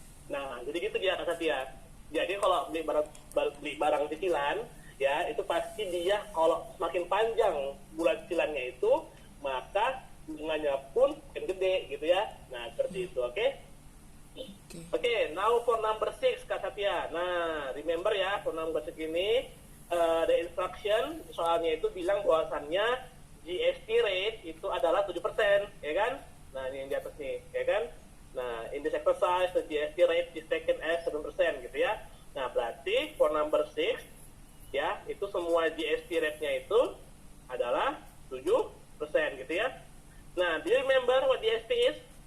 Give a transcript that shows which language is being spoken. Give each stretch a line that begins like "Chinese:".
Indonesian: Nah, jadi gitu dia Kak Satya. Jadi kalau beli barang cicilan, ya itu pasti dia kalau semakin panjang bulan cicilannya itu, maka bunganya pun makin gede gitu ya. Nah, seperti itu, oke?
English: Oke, now for number 6 Kak Satya.
Indonesian: Nah,
English: remember
Indonesian: ya,
English: for number 6
Indonesian: ini
English: the instruction
Indonesian: soalnya itu bilang bahwasannya GST rate itu adalah 7%, ya kan? Nah, ini yang di atas nih, ya kan?
English: Nah, in this exercise, the GST rate is taken as 7% gitu ya.
Indonesian: Nah, berarti
English: for number 6,
Indonesian: ya, itu semua GST rate-nya itu adalah 7% gitu ya.
English: Nah, do you remember what GST is?